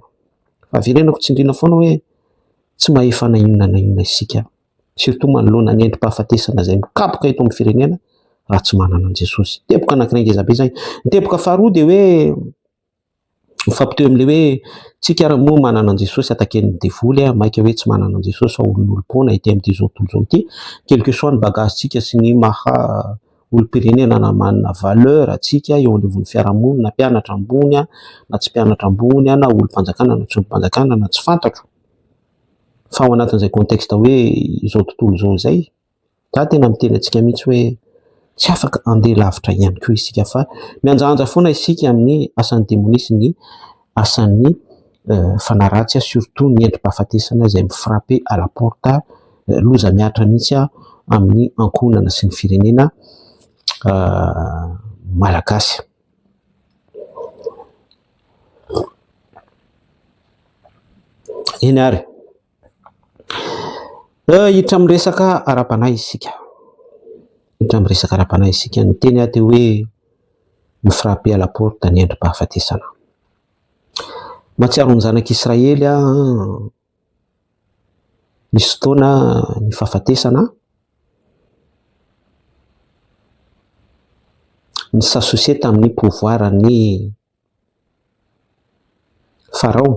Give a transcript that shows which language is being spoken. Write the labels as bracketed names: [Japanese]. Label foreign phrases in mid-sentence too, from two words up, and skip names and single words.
[Malagasy] Fa verenako tsindriana foana hoe tsy mahefa na inona isika, surtout manoloana ny endrim-pahafatesana izay mikapoka eto amin'ny firenena raha tsy manana an' Jesosy. Teboka anankiray ngezabe izay. Ny teboka faharoa dia hoe mifampitohy amin'ilay hoe tsika ary moa manana an' Jesosy ataken'ny devoly maika hoe tsy manana an' Jesosy fa olon'olom-pona ity amin'ity zao tontolo ity, [French] quel que soit [Malagasy] ny bagagentsika sy ny maha olom-pirenena na manana valeur atsika eo anivon'ny fiarahamonina, na mpianatra ambony na tsy mpianatra ambony na olom-panjakana na tsy olom-panjakana na tsy fantatro. Fa ao anatin'izay contexte hoe izao tontolo izao izay, za tena miteny antsika mihitsy hoe tsy afaka andeha lavitra ihany koa isika, fa mianjaanja foana isika amin'ny asan'ny démonie ny asan'ny fanaratsy, surtout ny endrim-pahafatesana izay mifrappe [French] à la porte, [Malagasy] loza miatra mihitsy amin'ny ankonana sy ny firenena malagasy. Eny ary hiditra amin'ny resaka ara-panahy isika. Hiditra amin'ny resaka ara-panahy isika, ny teny aty hoe mifrappe [French] à la porte [Malagasy] ny endrim-pahafatesana. Mahatsiaro ny zanak'Israely misy fotoana ny fahafatesana ny s'associer tamin'ny pouvoir ny Farao.